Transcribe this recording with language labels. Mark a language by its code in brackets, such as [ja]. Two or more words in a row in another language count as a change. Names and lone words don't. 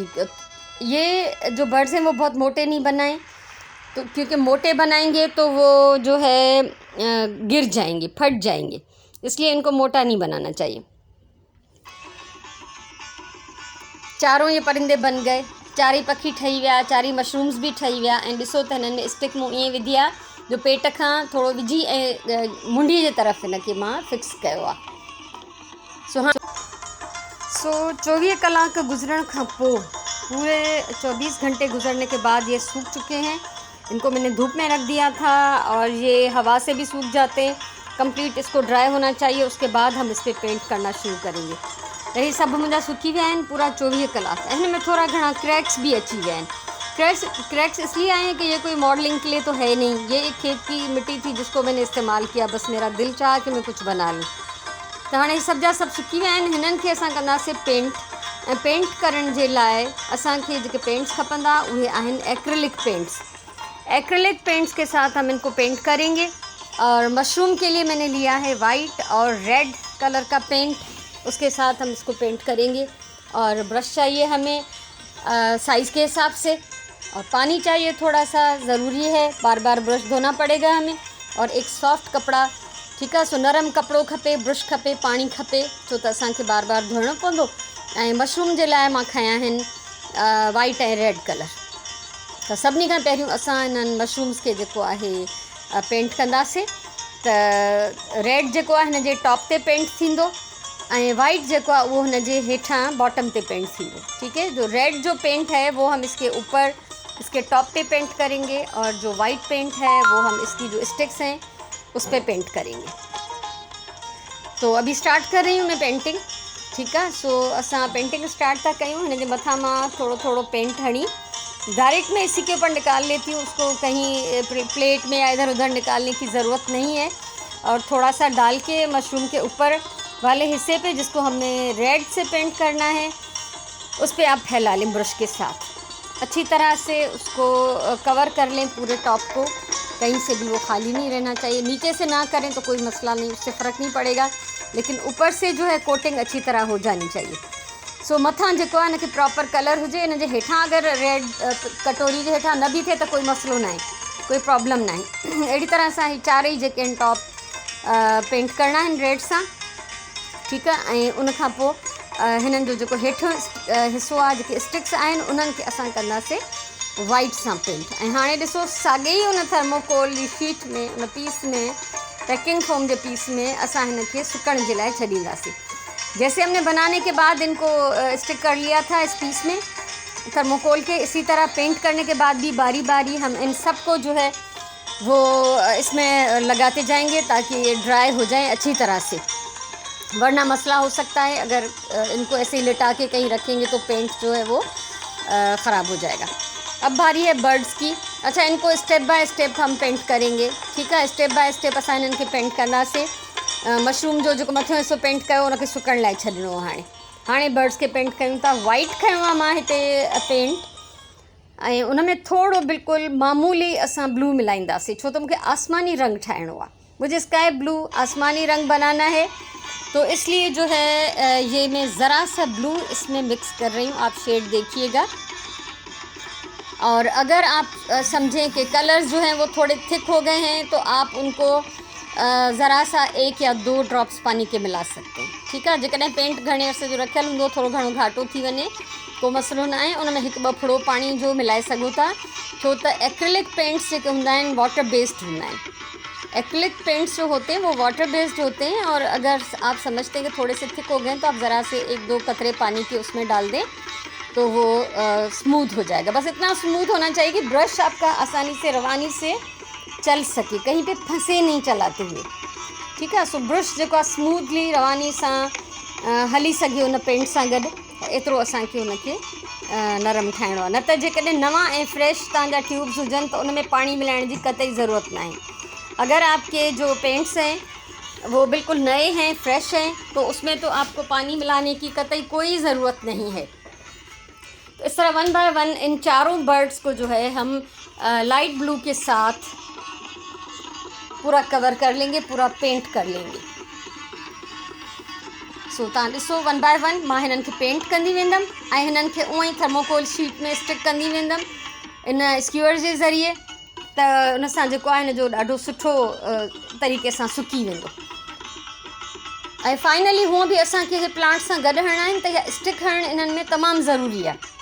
[hi] ये जो बर्ड्स हैं वो बहुत मोटे नहीं बनाएं, तो क्योंकि मोटे बनाएंगे तो वो जो है गिर जाएंगे, फट जाएंगे, इसलिए इनको मोटा नहीं बनाना चाहिए। चारों ये परिंदे बन गए, [sd] 4 पखी ठही विया, 4 मशरूम्स भी ठही विया। ऐं ॾिसो त हिननि में स्टिक मूं ईअं विधी आहे जो पेट खां थोरो विझी ऐं मुंडीअ जे तरफ़ हिनखे मां फिक्स कयो आहे। सो 24 कलाक गुजरण खां पोइ, [hi] पूरे 24 घंटे गुजरने के बाद ये सूख चुके हैं। इनको मैंने धूप में रख दिया था और ये हवा से भी सूख जाते हैं। कंप्लीट इसको ड्राई होना चाहिए, उसके बाद हम इस पर पेंट करना शुरू करेंगे। [sd] यही सब मुंहिंजा सुकी विया आहिनि पूरा 24 कलाक। हिन में थोड़ा घणा क्रैक्स भी अची विया आहिनि। [hi] क्रैक्स इसलिए आए हैं कि ये कोई मॉडलिंग के लिए तो है नहीं, ये एक खेत की मिट्टी थी जिसको मैंने इस्तेमाल किया। बस मेरा दिल चाहा कि मैं कुछ बना लूँ। [sd] त हाणे सभु जा सभु सुकी विया आहिनि। हिननि खे असां कंदासीं पेंट। ऐं पेंट करण जे लाइ असांखे जेके पेंट्स खपंदा उहे आहिनि [en] acrylic paints. acrylic paints [hi] के साथ हम इनको पेंट करेंगे। और मशरूम के लिए मैंने लिया है वाइट और [en] red color [hi] का पेंट, उसके साथ हम इसको पेंट करेंगे। और ब्रश चाहिए हमें साइज़ के हिसाब से, और पानी चाहिए थोड़ा सा, ज़रूरी है, बार बार ब्रश धोना पड़ेगा हमें। और एक सॉफ्ट कपड़ा, [sd] ठीकु आहे। सो नरम कपिड़ो खपे, ब्रश खपे, पाणी खपे, छो त असांखे बार बार धोइणो पवंदो। ऐं मशरूम जे लाइ मां खया आहिनि वाइट ऐं [en] red color. [sd] त सभिनी खां पहिरियों असां इन्हनि मशरूम्स खे जेको आहे पेंट कंदासीं। त रेड जेको आहे हिन जे टॉप ते पेंट थींदो, ऐं वाइट जेको आहे उहो हिन जे हेठां बॉटम ते पेंट थींदो, [hi] ठीक है। जो रेड जो पेंट है वो हम इसके ऊपर, इसके टॉप पे पेंट करेंगे, और जो [en] white paint [hi] है वो हम इसकी जो स्टिक्स हैं उस पर पेंट करेंगे। तो अभी स्टार्ट कर रही हूँ मैं पेंटिंग, ठीक है। [sd] सो असां पेंटिंग स्टार्ट था कयूं। हिन जे मथां मां थोड़ो थोड़ो पेंट हणी [hi] डायरेक्ट मैं इसी के ऊपर निकाल लेती हूँ, उसको कहीं प्लेट में या इधर उधर निकालने की ज़रूरत नहीं है। और थोड़ा सा डाल के मशरूम के ऊपर वाले हिस्से पे जिसको हमने रेड से पेंट करना है उस पर आप फैला लें ब्रश के साथ। अच्छी तरह से उसको कवर कर लें पूरे टॉप को, कहीं से भी वो खाली नहीं रहना चाहिए। नीचे से ना करें तो कोई मसला नहीं, उससे फ़र्क नहीं पड़ेगा, लेकिन ऊपर से जो है कोटिंग अच्छी तरह हो जानी चाहिए। [sd] सो मथां जेको आहे हिनखे प्रॉपर कलर हुजे। हिन जे हेठां अगरि रेड कटोरी जे हेठां न बि थिए त कोई मसइलो न आहे, कोई प्रॉब्लम न आहे। अहिड़ी तरह सां ही 4 जेके आहिनि [en] top paint [sd] करणा आहिनि रेड सां, ठीकु आहे। ऐं उन खां पोइ हिननि जो जेको हेठियों हिसो आहे, जेके स्टिक्स आहिनि उन्हनि खे असां कंदासीं वाइट सां पेंट। ऐं हाणे ॾिसो साॻे ई उन थर्मोकोल जी शीट में, उन पीस में [en] packing foam [sd] के पीस में असां इनके सुकण जे लाइ छॾींदासीं। [hi] जैसे हमने बनाने के बाद इनको स्टिक कर लिया था इस पीस में थर्मोकोल के, इसी तरह पेंट करने के बाद भी बारी बारी हम इन सब को जो है वो इसमें लगाते जाएंगे ताकि ये ड्राई हो जाए अच्छी तरह से, वरना मसला हो सकता है अगर इनको ऐसे ही लिटा के कहीं रखेंगे तो पेंट जो है वो ख़राब हो जाएगा। अब बारी है बर्ड्स की। अच्छा, इनको [en] step by step [hi] हम पेंट करेंगे, ठीक है। [en] step by step [sd] असां इनके पेंट कंदासीं। मशरूम जो जेको मथियों हिस्सो पेंट कयो उनखे सुकण लाइ छॾिणो आहे। हाणे बर्ड्स के पेंट कयूं था। वाइट खयों आहे मां हिते पेंट, ऐं उन में थोरो बिल्कुलु मामूली असां ब्लू मिलाईंदासीं, छो त मूंखे आसमानी रंग ठाहिणो आहे। [hi] मुझे [en] sky blue [hi] आसमानी रंग बनाना है, तो इसलिए जो है ये मैं ज़रा सा ब्लू इसमें मिक्स कर रही हूँ। आप शेड देखिएगा। और अगर आप समझें कि कलर्स जो हैं वो थोड़े थिक हो गए हैं तो आप उनको ज़रा सा 1 या 2 ड्रॉप्स पानी के मिला सकते हैं, [sd] ठीकु आहे। जेकॾहिं पेंट घणे अर्से जो रखियल हूंदो, थोरो घणो घाटो थी वञे को मसइलो न आहे, उन में 1-2 फुड़ो पाणी जो मिलाए सघो था, छो त [en] acrylic paints [sd] जेके हूंदा आहिनि [en] water based [sd] हूंदा आहिनि। [en] acrylic paints [hi] जो होते हैं वो [en] water based [hi] होते हैं, और अगर आप समझते हैं कि थोड़े से थिक हो गए तो आप ज़रा से 1-2 कतरे पानी के उसमें डाल दें तो वो स्मूथ हो जाएगा। बस इतना स्मूथ होना चाहिए कि ब्रश आपका आसानी से रवानी से चल सके, कहीं पे फंसे नहीं चलाते हुए, ठीक है। [sd] सो ब्रश जो स्मूथली रवानी सां हली सके उन पेंट सां गॾु, एतिरो असांखे उनखे नरम ठाहिणो आहे। न त जेकॾहिं नवां ऐं फ्रेश तव्हांजा ट्यूब्स हुजनि तो उन में पाणी मिलाइण जी कतई ज़रूरत ना है। [hi] अगर आपके जो पेंट्स हैं वो बिल्कुल नए हैं, फ्रेश हैं, तो उसमें तो आपको पानी मिलाने की कतई कोई ज़रूरत नहीं है। तो इस तरह 1 बाय 1 इन चारों बर्ड्स को जो है हम [en] light blue [hi] के साथ पूरा कवर कर लेंगे, पूरा पेंट कर लेंगे। [sd] सो तव्हां ॾिसो 1 बाय 1 मां हिननि खे पेंट कंदी वेंदमि ऐं हिननि खे उअं ई थर्मोकोल शीट में स्टिक कंदी वेंदमि इन स्क्यूअर जे ज़रिए, त उन सां जेको आहे हिन जो ॾाढो सुठो तरीक़े सां सुकी वेंदो। ऐं फाइनली हूअं बि असांखे इहे प्लांट सां गॾु हणणा आहिनि, त इहा स्टिक हणणु इन्हनि में तमामु ज़रूरी आहे।